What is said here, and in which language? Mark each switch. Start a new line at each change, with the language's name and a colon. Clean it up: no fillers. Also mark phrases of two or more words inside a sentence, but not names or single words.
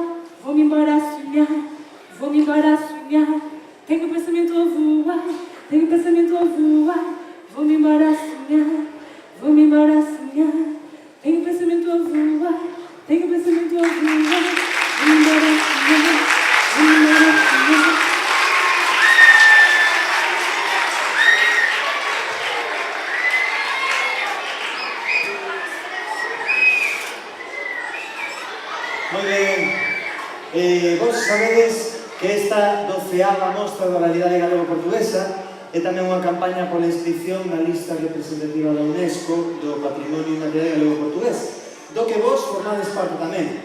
Portuguese: Vou-me embora a sonhar, vou-me embora a sonhar. Tenho o pensamento a voar, tenho o pensamento a voar. Vou-me embora a sonhar, vou-me embora a sonhar. Tenho o pensamento a voar, tenho o pensamento a voar. Vou-me embora a sonhar, vou-me embora a sonhar.
Galician: Moi ben, vos sabedes que esta 12ª mostra da realidade galego-portuguesa é tamén unha campaña pola inscripción na lista representativa da UNESCO do Patrimonio Inmaterial Galego-Portugués, do que vos formades parte tamén.